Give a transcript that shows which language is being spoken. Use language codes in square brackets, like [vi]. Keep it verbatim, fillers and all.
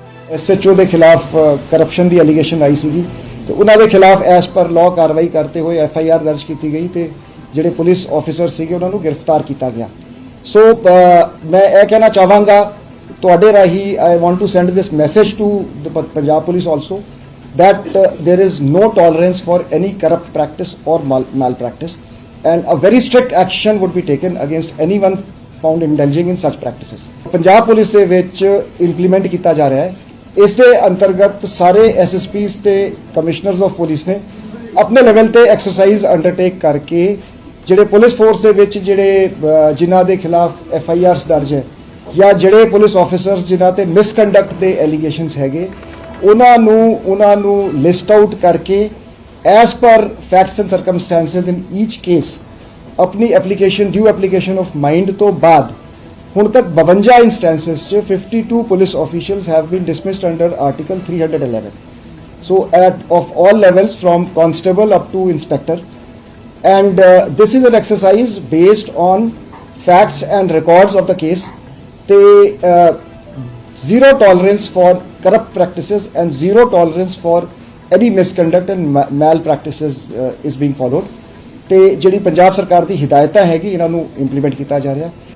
[pa] S H O ਦੇ ਖਿਲਾਫ corruption ਦੀ allegation ਆਈ ਸੀਗੀ ਤੇ ਉਹਨਾਂ ਦੇ ਖਿਲਾਫ ਐਸ ਪਰ ਲਾਅ ਕਾਰਵਾਈ ਕਰਦੇ ਹੋਏ ਐਫ ਆਈ ਆਰ ਦਰਜ ਕੀਤੀ ਗਈ ਤੇ ਜਿਹੜੇ ਪੁਲਿਸ ਆਫੀਸਰ ਸੀਗੇ ਉਹਨਾਂ ਨੂੰ ਗ੍ਰਿਫਤਾਰ ਕੀਤਾ ਗਿਆ ਸੋ ਮੈਂ ਇਹ ਕਹਿਣਾ ਚਾਹਾਂਗਾ ਤੁਹਾਡੇ ਰਾਹੀਂ [en] I want to send this message to the Punjab police also that uh, there is no tolerance for any corrupt practice or mal- malpractice, and a very strict action would be taken against anyone found indulging in such practices. [pa] Punjab Police ਦੇ ਵਿੱਚ implement ਕੀਤਾ ਜਾ ਰਿਹਾ ਹੈ। ਇਸ ਦੇ ਅੰਤਰਗਤ ਸਾਰੇ ਐਸ ਐਸ ਪੀਜ਼ ਤੇ ਕਮਿਸ਼ਨਰਸ ਆਫ ਪੁਲਿਸ ਨੇ ਆਪਣੇ ਲੈਵਲ ਤੇ ਐਕਸਰਸਾਈਜ਼ ਅੰਡਰਟੇਕ ਕਰਕੇ ਜਿਹੜੇ ਪੁਲਿਸ ਫੋਰਸ ਦੇ ਵਿੱਚ ਜਿਹੜੇ ਅ, ਜਿਨ੍ਹਾਂ ਦੇ ਖਿਲਾਫ ਐਫ ਆਈ ਆਰਸ ਦਰਜ ਹੈ ਜਾਂ ਜਿਹੜੇ ਪੁਲਿਸ ਆਫਿਸਰਸ ਜਿਨ੍ਹਾਂ ਤੇ ਮਿਸਕੰਡਕਟ ਦੇ ਐਲੀਗੇਸ਼ਨਸ ਹੈਗੇ ਉਹਨਾਂ ਨੂੰ ਉਹਨਾਂ ਨੂੰ ਲਿਸਟ ਆਊਟ ਕਰਕੇ [en] as per facts and circumstances in each case [pa] ਆਪਣੀ application [en] due application of mind [pa] ਤੋਂ ਬਾਅਦ ਹੁਣ ਤੱਕ ਬਾਵੰਜਾ [en] instances [pa] 'ਚ ਬਾਵਨ [en] Police officials have been dismissed under article three eleven so at of all levels from constable up to inspector, and uh, this is an exercise based on facts and records of the case. They uh, zero tolerance for corrupt practices and zero tolerance for any misconduct and ma- malpractices uh, is being followed. [pa] ਤੇ ਜਿਹੜੀ ਪੰਜਾਬ ਸਰਕਾਰ ਦੀ ਹਿਦਾਇਤਾਂ ਹੈਗੀ ਇਹਨਾਂ ਨੂੰ implement ਕੀਤਾ ਜਾ ਰਿਹਾ।